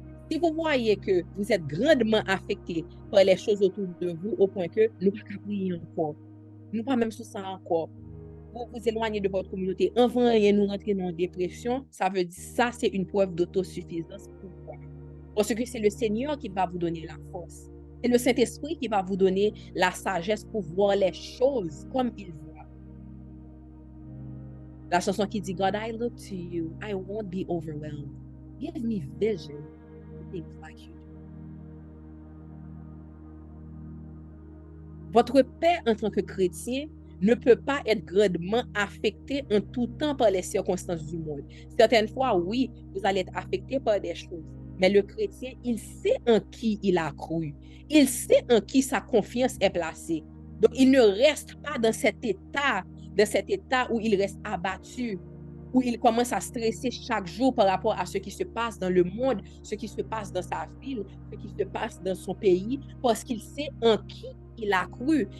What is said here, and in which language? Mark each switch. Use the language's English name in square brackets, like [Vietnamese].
[French] Si vous voyez que vous êtes grandement affecté par les choses autour de vous au point que nous ne pouvons pas prier encore, nous ne pouvons pas même sous ça encore, vous vous éloignez de votre communauté, avant rien nous rentrer dans une dépression, ça veut dire ça, c'est une preuve d'autosuffisance. Pourquoi? Parce que c'est le Seigneur qui va vous donner la force. C'est le Saint-Esprit qui va vous donner la sagesse pour voir les choses comme il voit. La chanson qui dit, [English] God, I look to you, I won't be overwhelmed. Give me vision to think like you. [French] Votre paix en tant que chrétien ne peut pas être grandement affectée en tout temps par les circonstances du monde. Certaines fois, oui, vous allez être affecté par des choses. Mais le chrétien, il sait en qui il a cru. Il sait en qui sa confiance est placée. Donc, il ne reste pas dans cet état où il reste abattu, où il commence à stresser chaque jour par rapport à ce qui se passe dans le monde, ce qui se passe dans sa ville, ce qui se passe dans son pays, parce qu'il sait en qui il a cru.